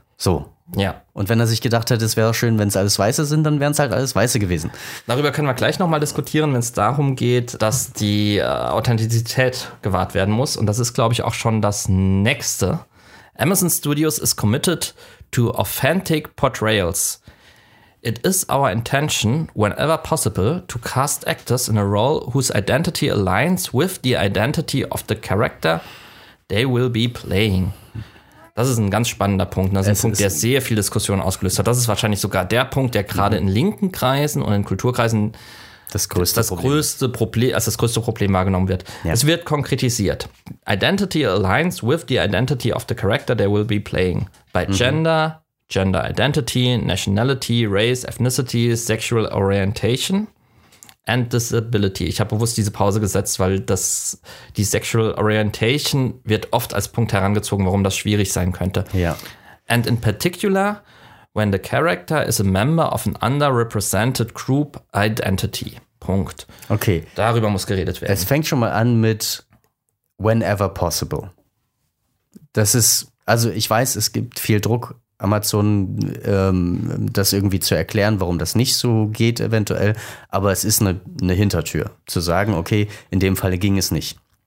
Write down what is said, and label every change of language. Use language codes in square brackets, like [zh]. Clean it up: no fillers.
[de] So. Ja. Und wenn er sich gedacht hätte, es wäre schön, wenn es alles Weiße sind, dann wären es halt alles Weiße gewesen. Darüber können wir gleich nochmal diskutieren, wenn es darum geht, dass die Authentizität gewahrt werden muss. Und das ist, glaube ich, auch schon das Nächste. [en] Amazon Studios is committed to authentic portrayals. It is our intention, whenever possible, to cast actors in a role whose identity aligns with the identity of the character they will be playing. [de] Das ist ein ganz spannender Punkt. Das ist ein Punkt, der sehr viel Diskussion ausgelöst hat. Das ist wahrscheinlich sogar der Punkt, der gerade in linken Kreisen und in Kulturkreisen das größte Problem wahrgenommen wird. Ja. Es wird konkretisiert. [en] Identity aligns with the identity of the character they will be playing. By gender, gender identity, nationality, race, ethnicity, sexual orientation and disability. [de] Ich habe bewusst diese Pause gesetzt, weil die Sexual Orientation wird oft als Punkt herangezogen, warum das schwierig sein könnte. Ja. [en] And in particular, when the character is a member of an underrepresented group identity. [de] Punkt. Okay. Darüber muss geredet werden. Es fängt schon mal an mit [en] whenever possible. [de] Das ist, also ich weiß, es gibt viel Druck, Amazon das irgendwie zu erklären, warum das nicht so geht eventuell. Aber es ist eine Hintertür, zu sagen, okay, in dem Falle ging es nicht.